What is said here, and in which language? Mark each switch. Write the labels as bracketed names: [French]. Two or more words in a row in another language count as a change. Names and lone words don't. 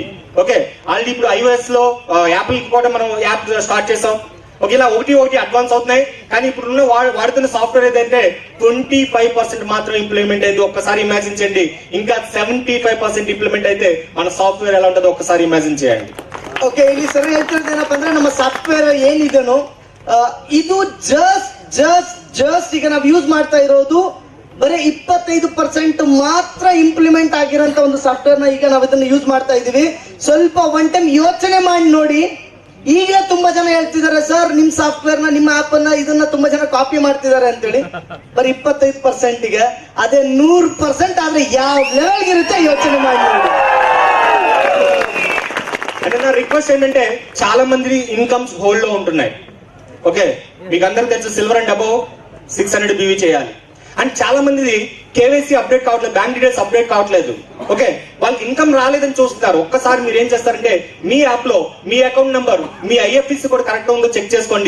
[Telugu] ఓకే, ఆల్రెడీ ఇప్పుడు iOS లో యాపిల్ కి కూడా మనం [English] app start [Telugu] చేసాం. ఓకే, ఇలా ఒకటి అడ్వాన్స్ అవుతున్నాయి. కానీ ఇప్పుడు వాడుతున్న సాఫ్ట్వేర్ ఏదైతే 25% మాత్రం ఇంప్లిమెంట్ అయింది. ఒక్కసారి ఇమాజిన్ చేయండి, ఇంకా 75% ఇంప్లిమెంట్ అయితే మన సాఫ్ట్వేర్ ఎలా ఉంటుందో ఒక్కసారి ఇమాజిన్ చేయండి. [Kannada] ಓಕೆ, ಇಲ್ಲಿ ಸರಿ ಹೇಳ್ತಿರೋದು ಏನಪ್ಪಾ ಅಂದ್ರೆ ನಮ್ಮ ಸಾಫ್ಟ್ವೇರ್ ಏನಿದೆನೋ ಇದು ಜಸ್ಟ್ ಈಗ ನಾವು ಯೂಸ್ ಮಾಡ್ತಾ ಇರೋದು ಬರೀ 25% ಮಾತ್ರ ಇಂಪ್ಲಿಮೆಂಟ್ ಆಗಿರೋಂತ ಒಂದು ಸಾಫ್ಟ್ವೇರ್ ನ ಈಗ ನಾವು ಇದನ್ನ ಯೂಸ್ ಮಾಡ್ತಾ ಇದೀವಿ. ಸ್ವಲ್ಪ [English] one time [Kannada] ಯೋಚನೆ ಮಾಡಿ ನೋಡಿ. ಈಗ ತುಂಬಾ ಜನ ಹೇಳ್ತಿದ್ದಾರೆ, ಸರ್ ನಿಮ್ ಸಾಫ್ಟ್ವೇರ್ ನ, ನಿಮ್ಮ ಆಪ್ ಅನ್ನ, ಇದನ್ನ ತುಂಬಾ ಜನ ಕಾಪಿ ಮಾಡ್ತಿದ್ದಾರೆ ಅಂತೇಳಿ. ಬರೀ 25% ಗೆ ಅದೇ 100% ಆದ್ರೆ ಯಾವ ಲೆವೆಲ್ ಇರುತ್ತೆ ಯೋಚನೆ ಮಾಡಿ ನೋಡಿ. [Telugu] అంటే నా రిక్వెస్ట్ ఏంటంటే చాలా మంది [English] incomes hold [Telugu] లో ఉంటున్నాయి. ఓకే, మీకు అందరికి తెలుసు [English] silver and above [Telugu] 600 BV చేయాలి. అండ్ చాలా మంది [English] KYC update [Telugu] కావట్లేదు, [English] bank details update [Telugu] కావట్లేదు. ఓకే, వాళ్ళకి ఇన్కమ్ రాలేదని చూస్తున్నారు. ఒక్కసారి మీరు ఏం చేస్తారంటే మీ యాప్ లో మీ [English] account number, [Telugu] మీ IFSC కూడా కరెక్ట్ ఉందో చెక్ చేసుకోండి.